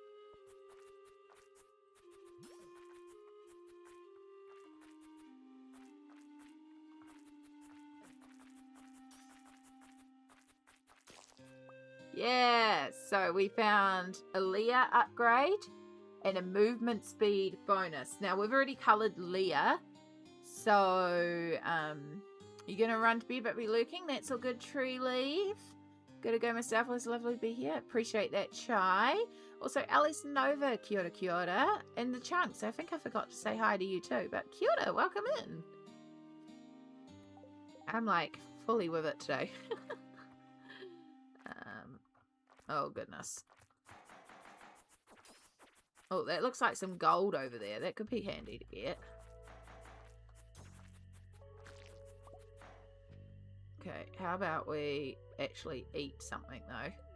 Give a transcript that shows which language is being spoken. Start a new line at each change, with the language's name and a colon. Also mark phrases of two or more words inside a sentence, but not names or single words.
English: Yeah, so we found a Leah upgrade and a movement speed bonus. Now, we've already coloured Leah, so you're going to run to bed but be lurking. That's all good, Tree Leaf. Gotta go myself. It was lovely to be here. Appreciate that, Chai. Also, Alice Nova,
Māori: kia ora, kia ora.
English: And the Chunks, I think I forgot to say hi to you too, but
Māori: kia ora,
English: welcome in. I'm like fully with it today. Oh, goodness. Oh, that looks like some gold over there. That could be handy to get. Okay, how about we actually eat something, though?